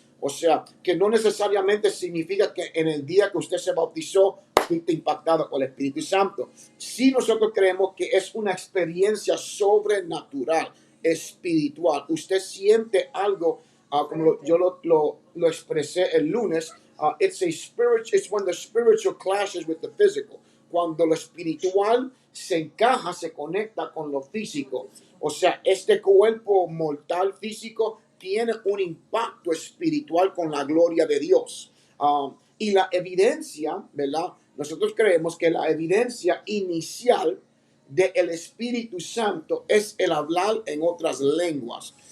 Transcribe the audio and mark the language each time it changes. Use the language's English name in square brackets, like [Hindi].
[Spanish] O sea, que no necesariamente significa que en el día que usted se bautizó fuiste impactado con el Espíritu Santo. Sí, nosotros creemos que es una experiencia sobrenatural, espiritual. Usted siente algo, como yo lo expresé el lunes. [English] It's when the spiritual clashes with the physical. [Spanish] Cuando lo espiritual se encaja, se conecta con lo físico. O sea, este cuerpo mortal físico tiene un impacto espiritual con la gloria de Dios. Y la evidencia, ¿verdad? Nosotros creemos que la evidencia inicial del Espíritu Santo es el hablar en otras lenguas.